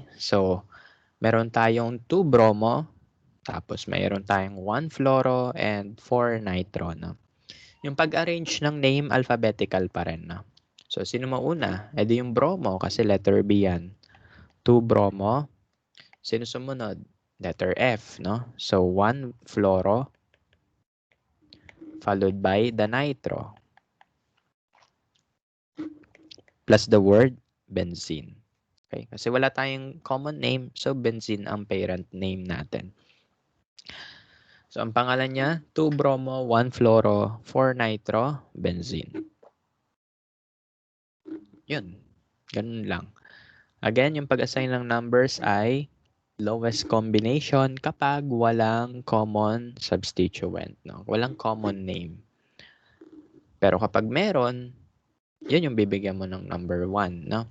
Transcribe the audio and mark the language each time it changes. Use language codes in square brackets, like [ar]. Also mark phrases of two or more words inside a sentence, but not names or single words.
[tl] So, meron tayong 2 bromo, tapos mayroon tayong 1 fluoro, and 4 nitro. No? Yung pag-arrange ng name, alphabetical pa rin. No? So, sino mauna? E di yung bromo kasi letter B yan. 2 bromo. Sino sumunod? Letter F. No? [en] So, 1 fluoro followed by the nitro plus the word benzene. [tl] Okay? Kasi wala tayong [en] common name, [tl] so benzene ang [en] parent name [tl] natin. So, ang pangalan niya, 2 bromo, 1 fluoro, 4 nitro, benzene. Yun. Ganun lang. Again, yung pag-assign ng numbers ay [en] lowest combination [tl] kapag walang [en] common substituent, [tl] no? Walang [en] common name. [tl] Pero kapag meron, yun yung bibigyan mo ng number 1, no?